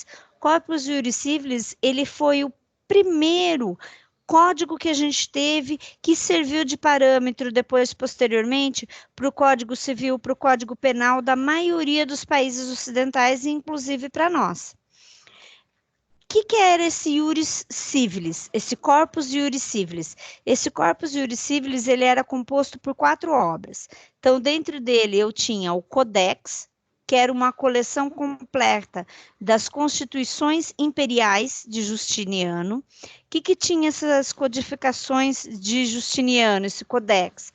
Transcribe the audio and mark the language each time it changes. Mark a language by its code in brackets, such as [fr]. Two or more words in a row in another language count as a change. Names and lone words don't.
[pt] Corpus Iuris Civilis, ele foi o primeiro código que a gente teve, que serviu de parâmetro depois, posteriormente, para o Código Civil, para o Código Penal da maioria dos países ocidentais, inclusive para nós. O que era esse Iuris Civilis, esse Corpus Iuris Civilis? Esse Corpus Iuris Civilis, ele era composto por 4 obras. Então, dentro dele, eu tinha o Codex, que era uma coleção completa das constituições imperiais de Justiniano. O que tinha essas codificações de Justiniano, esse codex?